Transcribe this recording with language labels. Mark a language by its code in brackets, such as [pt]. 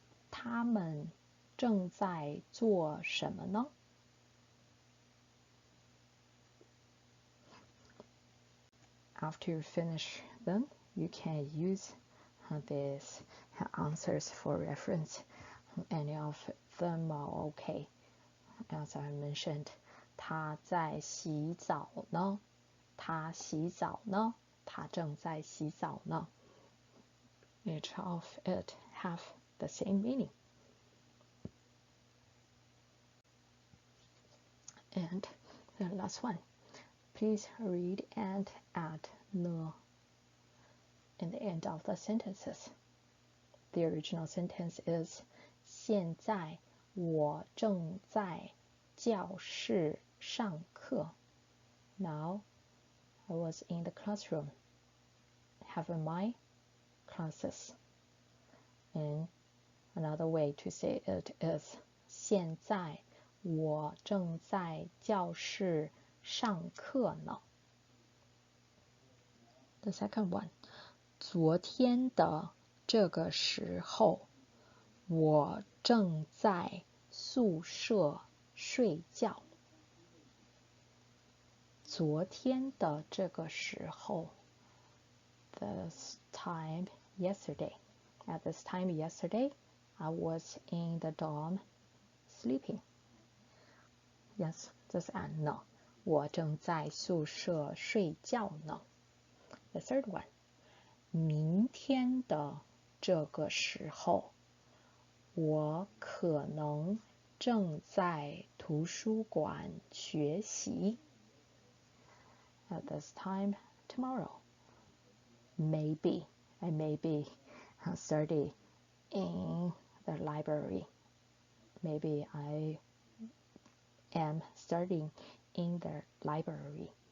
[zh] 他们正在做什么呢？ [en] After you finish them, you can use these answers for reference. Any of them are okay. [zh] As I mentioned, 他在洗澡呢，他洗澡呢，他正在洗澡呢。 [en] Each of it have the same meaning. And the last one, please read and add ne in the end of the sentences. The original sentence is 现在我正在教室上课. Now I was in the classroom having my classes. And another way to say it is 现在我正在教室上课呢. [zh] The second one, 昨天的这个时候我正在宿舍睡觉。昨天的这个时候 this time yesterday. [en] At this time yesterday, I was in the dorm sleeping. [zh] Yes, just add 呢，我正在宿舍睡觉呢。 The third one, 明天的这个时候我可能正在图书馆学习。 [en] At this time tomorrow, maybe I may be study in the library. Maybe I am studying in the library.